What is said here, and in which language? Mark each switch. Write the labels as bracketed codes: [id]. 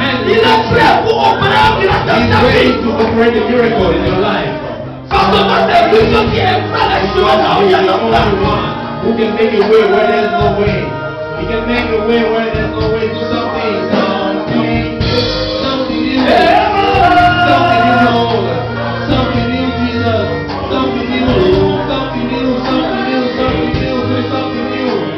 [en] ready to operate the miracle in your life. [fr] Forcément, c'est lui qui fera les choses là où il y a [en] He's the only one who can make a way where there's no way. He can make a way where there's no way. Do something new. Something new. Something new, Lord. Something new, Jesus. Something new. Something new. Something new. Something new. Do something new.